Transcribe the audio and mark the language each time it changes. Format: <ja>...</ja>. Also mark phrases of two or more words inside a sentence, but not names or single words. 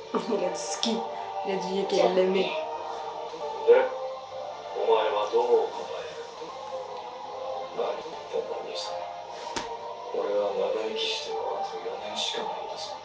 <fr>Il a dit ski. Il a dit qu'elle l'aimait.</fr> <ja>で、お前はどう答える？何言った何さ。俺は長生きしてもあと4年しかないんだぞ。</ja>